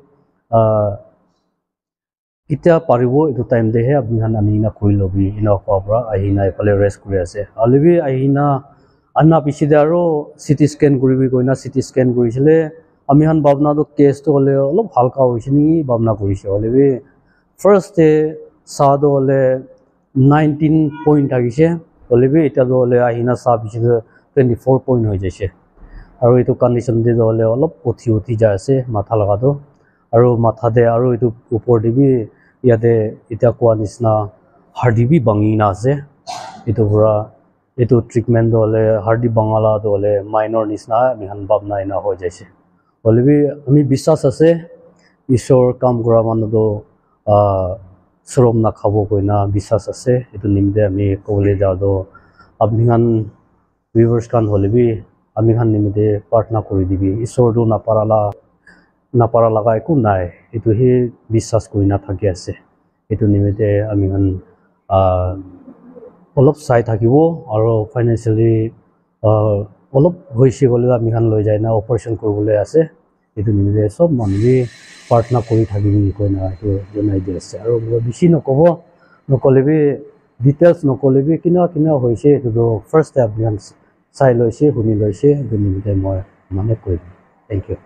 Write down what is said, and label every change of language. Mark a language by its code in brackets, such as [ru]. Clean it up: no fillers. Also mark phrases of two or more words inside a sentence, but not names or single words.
[nag] itya paribo itu time de he apni khan ani na koi lobi ina kwa bra ahina epale rest kuri ase alibi ahina anna piche de aro [en] CT scan [nag] kuribi koina [en] CT scan [nag] kurisile ami khan bhabna do case to hole olop halka hoisini bhabna kurise holebi [en] first day [nag] sa do hole 19 point agise holebi eta do hole ahina sa piche 24 point hoi jaise aro itu condition de do hole olop uthi ja ase matha laga do aro matha de aro itu upor de bi yate eta kwa nisna hardi bi bangi na ase itu pura itu treatment do hole hardi bangala do hole minor nisna ami khan bhabna ina ho jaise holebi ami biswas ase ishor kam kora manu do sorom na khabo koina biswas ase itu nimde ami kole ja do apni khan viewers kan holebi ami khan nimde partner kori dibi ishor do na para laga eku nai itu hi biswas koina thaki ase itu nimde ami khan olop sai thakibo aro financially অলপ হৈছে হ'লেও আমি খান লৈ যায় না অপাৰেশ্যন কৰিবলৈ আছে এইটো নিমিলে চব মানুহে প্ৰাৰ্থনা কৰি থাকিবি কয় না এইটো জনাই দি আছে আৰু বেছি নকলেবি ডিটেইলছ নকলেবি কিনা হৈছে এইটো ফাৰ্ষ্ট আপুনি চাই লৈছে শুনি লৈছে এইটো নিমিলে মই মানে কৈ দিম [en] thank you